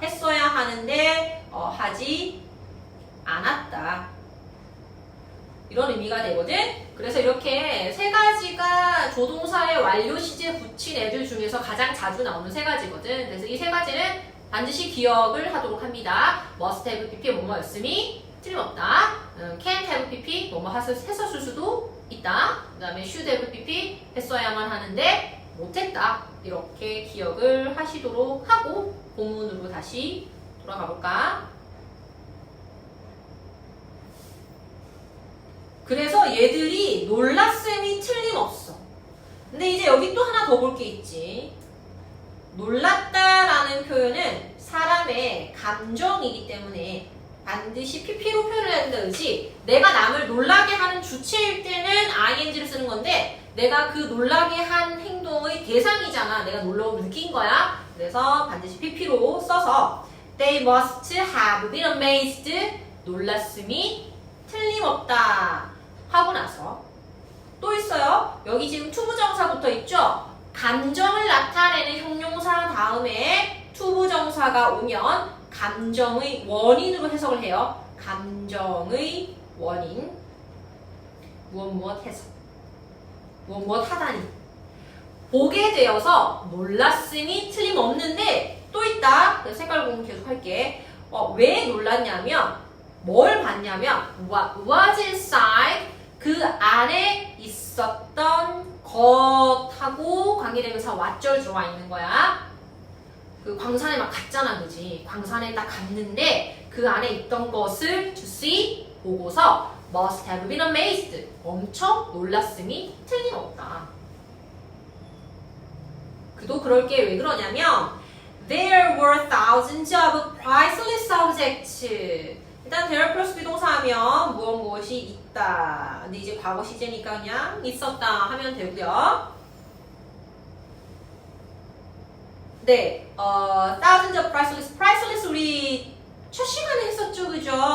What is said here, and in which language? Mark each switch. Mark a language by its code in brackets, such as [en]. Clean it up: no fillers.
[ko] 했어야 하는데 하지 않았다. 이런 의미가 되거든. 그래서 이렇게 세 가지가 조동사의 완료 시제 붙인 애들 중에서 가장 자주 나오는 세 가지거든. 그래서 이 세 가지는 반드시 기억을 하도록 합니다. [en] must have pp [ko] 뭐뭐였음이 틀림없다. [en] can have pp [ko] 뭐뭐 했었을 수도 있다. 그 다음에 [en] should have pp [ko] 했어야만 하는데 못했다. 이렇게 기억을 하시도록 하고 본문으로 다시 돌아가 볼까? 그래서 얘들이 놀랐음이 틀림없어. 근데 이제 여기 또 하나 더 볼 게 있지. 놀랐다라는 표현은 사람의 감정이기 때문에 반드시 pp로 표현을 해야 된다. 그렇지? 내가 남을 놀라게 하는 주체일 때는 ing를 쓰는 건데 내가 그 놀라게 한 행동의 대상이잖아. 내가 놀라움을 느낀 거야. 그래서 반드시 pp로 써서 [en] They must have been amazed. [ko] 놀랐음이 틀림없다. 하고 나서 또 있어요. 여기 지금 투부정사 붙어 있죠? 감정을 나타내는 형용사 다음에 투부정사가 오면 감정의 원인으로 해석을 해요. 감정의 원인. 무엇 해석. 무엇 하다니. 보게 되어서 놀랐음이 틀림없는데 또 있다. 그래서 색깔 공부 계속 할게. 왜 놀랐냐면 뭘 봤냐면 [en] what was inside [ko] 그 안에 있었던 것하고 관계대명사 what절 들어와 있는 거야. 그 광산에 막 갔잖아, 그지? 광산에 딱 갔는데 그 안에 있던 것을 [en] to see [ko] 보고서 [en] must have been amazed [ko] 엄청 놀랐음이 틀림없다. 그도 그럴 게 왜 그러냐면 [en] there were thousands of priceless objects. [ko] 일단 there 플러스 비동사하면 무엇이 있다. 근데 이제 과거 시제니까 그냥 있었다 하면 되고요. 네, [en] thousands of priceless [ko] 우리 첫 시간에 했었죠, 그죠?